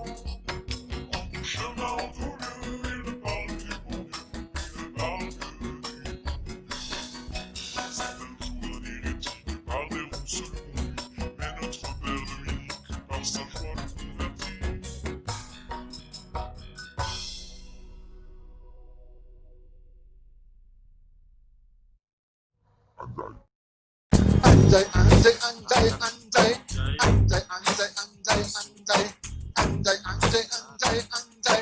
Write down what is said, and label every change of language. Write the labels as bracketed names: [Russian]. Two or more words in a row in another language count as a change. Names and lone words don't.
[French] En tout chemin, en tout lieu, il ne parle que du bon Dieu, il ne parle que du bon Dieu. C'est un jour d'hérétique par des ronces le conduit, mais notre père Dominique, par sa foi, le convertit. [Indonesian] Anjay, anjay, anjay, anjay. Anjay, anjay, anjay, anjay. Anjay, anjay, anjay, anjay.